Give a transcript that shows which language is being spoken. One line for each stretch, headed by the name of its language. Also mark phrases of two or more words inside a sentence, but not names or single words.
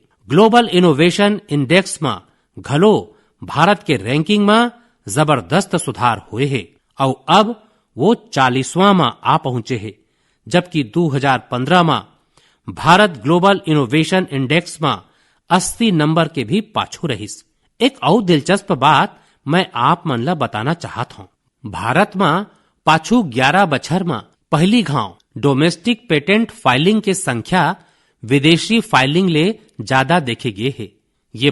Chhattisgarhi: ग्लोबल इनोवेशन इंडेक्स में घलो भारत के रैंकिंग में जबरदस्त सुधार हुए है और अब वो 40वां में आ पहुंचे है, जबकि 2015 में भारत ग्लोबल इनोवेशन इंडेक्स में 80 नंबर के भी पाछू रहिस। एक और दिलचस्प बात मैं आप मन ला बताना चाहत हूँ। भारत में पाछू 11 बछर में पहली घाव
English: domestic patent filing
Chhattisgarhi: के संख्या विदेशी फाइलिंग ले ज्यादा देखे गए है।